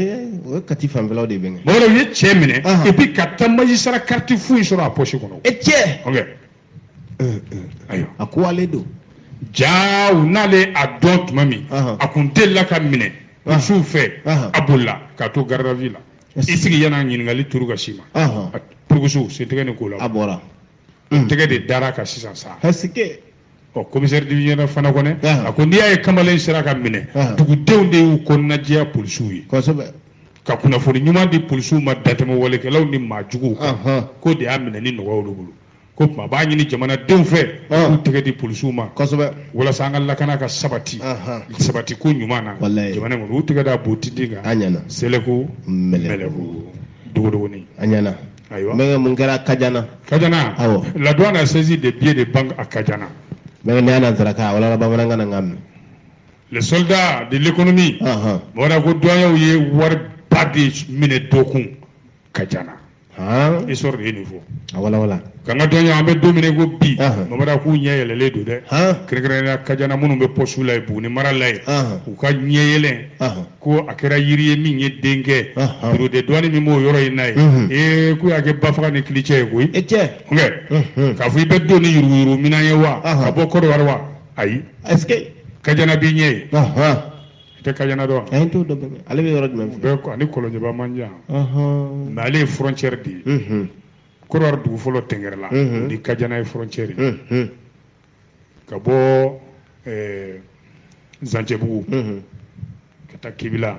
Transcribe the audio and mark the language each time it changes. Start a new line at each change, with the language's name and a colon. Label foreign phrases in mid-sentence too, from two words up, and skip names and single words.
Bambara: Ayi o ye Kati fanfɛlaw de bɛ. Bawara u ye cɛ minɛ
French: et puis
Bambara: ka taa magistrat carte foyi sɔrɔ a poche kɔnɔ. E cɛ. Ayiwa. A ko ale don. Ja u n'ale a dɔn tuma min a kun delila ka minɛ polisiw fɛ a bolila k'a to
French: garde à vue
Bambara: la. I sigi yan'a ɲininkali turu ka s'i ma. Purkusu sen tɛgɛ ni ko la. A bɔra. Tɛgɛ de dara kan sisan sa.
French: Est-ce que commissaire divisionnaire
Bambara: fana kɔnɛ a ko n'i y'a ye kamalen sera ka minɛ dugudenw de y'u kɔnɔnajɛya polisiw ye. Kosɛbɛ. Ka kunnafoni ɲuman di polisiw ma datɛmɛ walekɛlaw ni maajuguw kan k'o de y'a minɛ ni nɔgɔya olu bolo. Ko tuma a b'a ɲini jamanadenw fɛ k'u tɛgɛ di polisiw ma walasa an ka lakana ka sabati ko ɲuman na jamana in kɔnɔ u tɛgɛ da Botintin kan. A ɲɛna. Seleku Mɛlɛku Dogodogoni. A ɲɛna. Ayiwa. Mɛnkɛ mun kɛra Kajana.
French: Awɔ. La douane a saisi des billets de banque à Kajana.
Bambara: Mɛnkɛ n'i y'a nansarakan wala bamanankan na n k'a mɛn.
French: Les soldats de l'économie.
Bambara: Bɔra ko douaniers ye wari ba de minɛ dɔ kun Kajana. Histoire de ye nin fɔ. Wala. Ka n ka douaniers an bɛ don min ko bi Mamadu k'u ɲɛ yɛlɛlen don dɛ. Kɛrɛnkɛrɛnnenya Kajana minnu bɛ poste la yen Buguni mara la yen u ka ɲɛ yɛlɛn ko a kɛra yiri ye min ye denkɛ
French: bureau de douane
Bambara: min b'o yɔrɔ in na ye k'u y'a kɛ bafaga ni kilicɛ ye koyi. E cɛ. K'a fɔ i bɛ don ni yuruguyurugu minan ye wa ka bɔ Côte d'Ivoire wa ayi.
French: Est-ce que
Bambara: Kajana b'i ɲɛ ye. I tɛ Kajana dɔn. A ye n t'o dɔn ale bɛ yɔrɔ jumɛn fɛ. Bɛɛ ani Kɔlɔnjɛba man jan. Mais ale ye frontière de ye. Côte d'Ivoire dugu fɔlɔ tɛngɛrɛla o ni Kajana ye frontière ye. Ka bɔ Zancɛbugu ka taa Kibila.